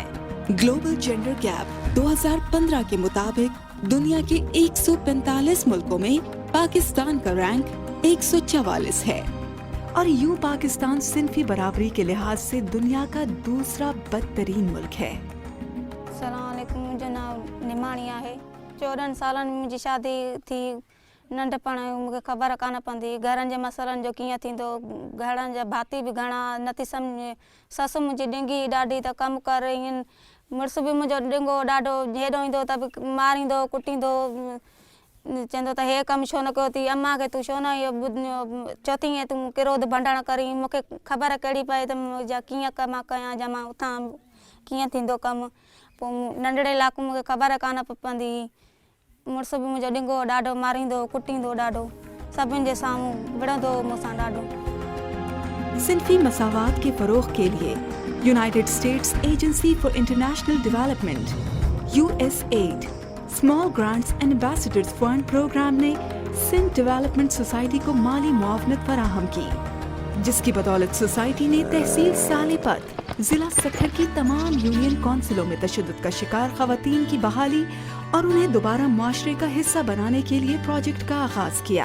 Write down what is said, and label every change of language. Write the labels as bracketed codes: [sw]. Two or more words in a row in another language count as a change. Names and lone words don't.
[ur] گلوبل جینڈر گیپ 2015 کے مطابق دنیا کے 145 ملکوں میں پاکستان کا رینک 144 ہے، اور یوں پاکستان صنفی برابری کے لحاظ سے دنیا کا دوسرا بدترین ملک ہے۔ السلام علیکم، مجھے نام نمانیا ہے۔ 14 سالن میں مجھے شادی تھی۔ [sd] ننढपण मूंखे ख़बर कान पवंदी घरनि जे मसइलनि जो कीअं थींदो। घरनि जा भाती बि घणा नथी सम्झे। ससु मुंहिंजी ॾिंगी ॾाढी त कमु कर ईअं। मुड़ुसु बि मुंहिंजो ॾिंगो ॾाढो हेॾो ईंदो त बि मारींदो कुटींदो, चवंदो त हे कमु छो न कयो अथई, अम्मा खे तूं छो न इहो चौथी ईअं तूं किरोध भंडण करी। मूंखे ख़बर कहिड़ी पए त मुंहिंजा कीअं कमु कयां जा मां उथां कीअं थींदो कमु। पोइ नंढड़े लाइक़ु मूंखे ख़बर कान पवंदी। मुड़ुसु बि मुंहिंजो ॾिंगो ॾाढो मारींदो कुटींदो ॾाढो, सभिनि जे साम्हूं विढ़ंदो मूंसां ॾाढो। [ur] صنفی مساوات کے فروغ کے لیے یونائیٹڈ سٹیٹس ایجنسی فار انٹرنیشنل ڈیولپمنٹ USAID سمال گرانٹس اینڈ ایمبیسڈرز فنڈ پروگرام نے سندھ ڈیولپمنٹ سوسائٹی کو مالی معاونت فراہم کی، جس کی بدولت سوسائٹی نے تحصیل صالح پٹ ضلع سکھر کی تمام یونین کونسلوں میں تشدد کا شکار خواتین کی بحالی اور انہیں دوبارہ معاشرے کا حصہ بنانے کے لیے پروجیکٹ کا آغاز کیا.